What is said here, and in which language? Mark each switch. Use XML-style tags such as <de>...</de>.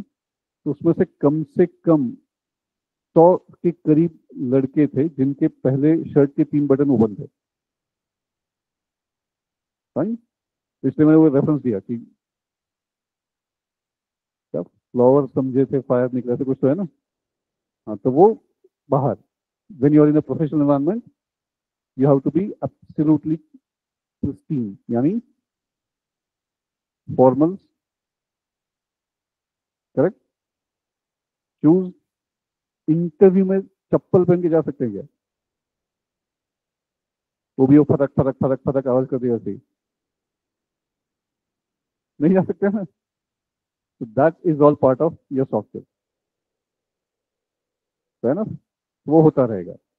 <hi>तो उसमें से कम 100 के करीब लड़के थे जिनके पहले शर्ट के 3 बटन ओपन थे. फाइन. इसलिए मैंने वो रेफरेंस दिया कि क्या फ्लावर समझे थे फायर निकले थे, कुछ तो है ना. हाँ, तो वो बाहर,</hi> <en>when you are in a professional environment you have to be absolutely pristine, यानी formal, correct, shoes.</en> <hi>इंटरव्यू में चप्पल पहन के जा सकते हैं क्या? वो भी वो फटक फटक फटक फटक आवाज कर दिया ऐसे नहीं जा सकते ना.</hi> <en>तो that is all part of your software,</en> <hi>है ना.</hi> <en>वो होता रहेगा.</en>